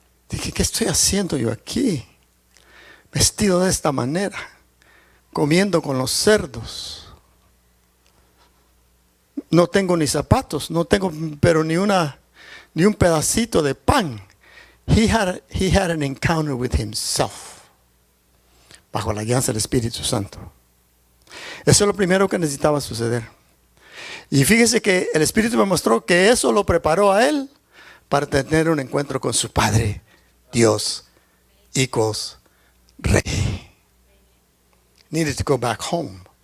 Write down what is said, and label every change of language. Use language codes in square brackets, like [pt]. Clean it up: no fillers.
[es] Dije, ¿qué estoy haciendo yo aquí? Vestido de esta manera, comiendo con los cerdos. No tengo ni zapatos, no tengo pero ni un pedacito de pan. [en] He had an encounter with himself, [es] bajo la guianza del Espíritu Santo. Eso es lo primero que necesitaba suceder. Y fíjese que el Espíritu me mostró que eso lo preparó a él para tener un encuentro con su Padre, Dios, [en] equals [es] Rey. [en] Needed to go back home.